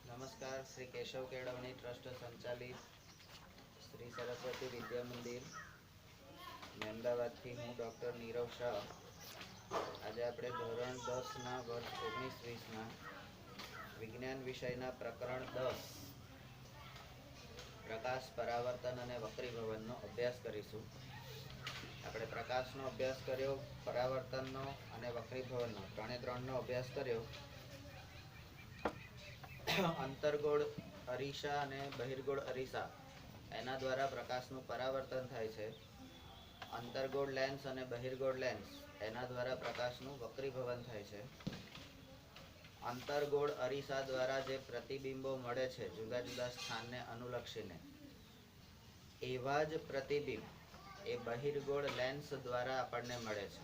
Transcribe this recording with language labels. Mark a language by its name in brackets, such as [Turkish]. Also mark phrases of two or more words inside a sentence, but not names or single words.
[Gujarati] नमस्कार। श्री केशव केळवणी ट्रस्ट संचालित श्री सरस्वती विद्या मंदिर अमदावादથી હું ડૉક્ટર નીરવ શાહ આજે આપણે ધોરણ 10ના વર્ગ 19-20ના વિજ્ઞાન વિષયના પ્રકરણ 10 પ્રકાશ પરાવર્તન અને વક્રીભવનનો અભ્યાસ કરીશું। આપણે પ્રકાશનો અભ્યાસ કર્યો, પરાવર્તનનો અને વક્રીભવનનો ત્રણેનો અભ્યાસ કર્યો। અંતર્ગોળ અરીસા અને બહિર્ગોળ અરીસા એના દ્વારા પ્રકાશનું પરાવર્તન થાય છે। અંતર્ગોળ લેન્સ અને બહિર્ગોળ લેન્સ એના દ્વારા પ્રકાશનું વક્રીભવન થાય છે। અંતર્ગોળ અરીસા દ્વારા જે પ્રતિબિંબો મળે છે જુદા જુદા સ્થાનને અનુલક્ષીને, એવા જ પ્રતિબિંબ એ બહિર્ગોળ લેન્સ દ્વારા આપણને મળે છે।